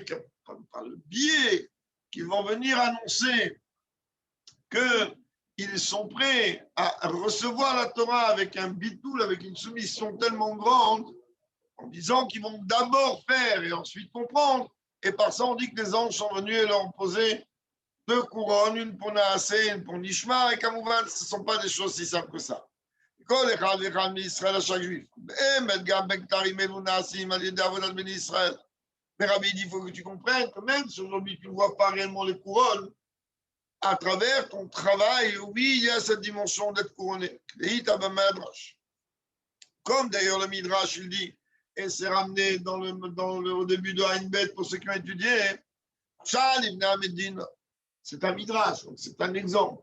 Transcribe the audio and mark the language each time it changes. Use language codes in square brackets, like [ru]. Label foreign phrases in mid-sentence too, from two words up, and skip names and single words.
[fr] Par le biais qu'ils vont venir annoncer qu'ils sont prêts à recevoir la Torah avec un bitoul, avec une soumission tellement grande, en disant qu'ils vont d'abord faire et ensuite comprendre. Et par ça, on dit que les anges sont venus et leur ont posé 2 couronnes, une pour Naasé, une pour Nishma, et Kamouvan, ce ne sont pas des choses si simples que ça. [he] כל אחד ואחד מישראל השגריף. באמת גם בכתרים אלו נעשים על ידי עבודת בני ישראל. [fr] Mais Rabbi dit, il faut que tu comprennes que même si aujourd'hui tu ne vois pas réellement les couronnes, à travers ton travail, oui, il y a cette dimension d'être couronné. Comme d'ailleurs le Midrash, il dit, et c'est ramené au début de Haïnbet pour ceux qui ont étudié, c'est un Midrash, donc c'est un exemple.